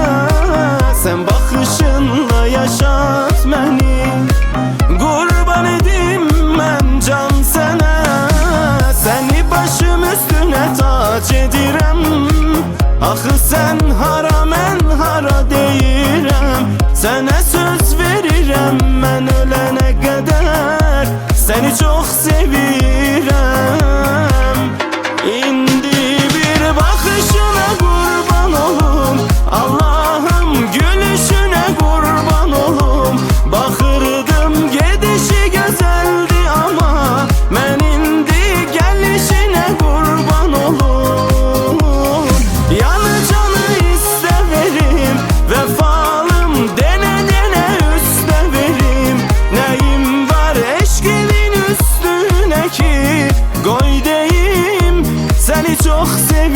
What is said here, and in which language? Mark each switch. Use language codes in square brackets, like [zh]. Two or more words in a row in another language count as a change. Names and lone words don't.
[tr] Sen bakışınla yaşat beni, kurban edim ben can sana. Seni başım üstüne tac edirem, [az] axı sen hara mən hara deyirəm. Sənə söz verirəm mən ölənə qədər, [tr] seni çok sevirəm. İndi bir bakışına kurban olum, Allahım gülüşüne kurban olum. [az] Baxırdım gedişi gözəldi amma, mən indi gəlişinə qurban olum. [tr] Yanı canı iste verim, vefalım dene dene üste verim. Neyim var eşkimin üstüne ki, koy deyim seni çok sevirəm.